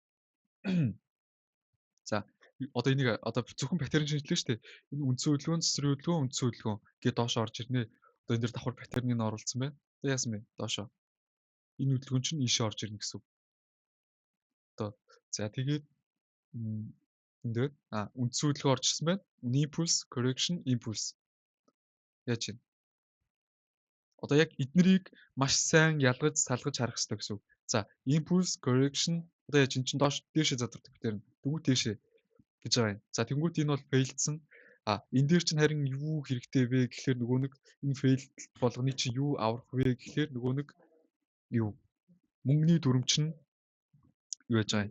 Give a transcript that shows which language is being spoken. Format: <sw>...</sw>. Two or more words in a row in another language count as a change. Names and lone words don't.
<mn>За одоо энийг одоо зөвхөн паттерн шинжилгээ шүү дээ. Энэ үндсэн хөдөлгөөн, цэцрийн хөдөлгөөн, үндсэн хөдөлгөөн гэдээ доошоо орж ирнэ. Одоо энэ дээр давхар паттерныг нь оруулсан байна. Одоо яасан бэ? Доошоо. Энэ хөдөлгөөн чинь ийшээ орж ирнэ гэсэн үг. Одоо за тэгээд энэ дээр үндсэн хөдөлгөөн орж ирсэн байна.</mn> <en>Impulse, correction, impulse.</en> <mn>Яаж вэ? Одоо яг эднэрийг маш сайн ялгаж салгаж харах хэрэгтэй гэсэн үг. За,</mn> <en>impulse, correction</en> <mn>одоо яаж эн чинь доош дээшээ задардаг паттерн. Тэгвэл дээшээ гэж байгаа юм. За тэнгуут энэ бол фейлдсэн. Энэ дээр чинь харин юу хэрэгтэй вэ гэхээр нөгөө нэг энэ фейлд болгоны чинь юу аврах вэ гэхээр нөгөө нэг юу мөнгөний дүрм чинь юу яаж байгаа юм.</mn>